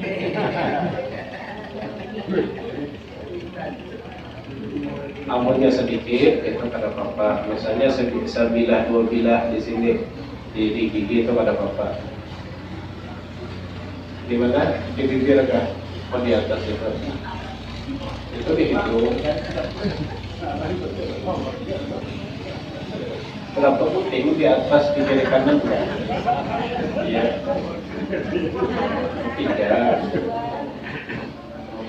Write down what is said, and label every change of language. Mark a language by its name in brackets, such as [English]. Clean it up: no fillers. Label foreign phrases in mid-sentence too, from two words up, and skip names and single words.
[Banjar] Amunnya sedikit itu kada apa-apa. Misalnya sebilah dua bilah di sini di gigi itu kada apa-apa. Di mana? Di bibir kah? Oh, di atas itu. Itu dihitung. Berapa puting di atas, di kiri kanan enggak? Iya. 3.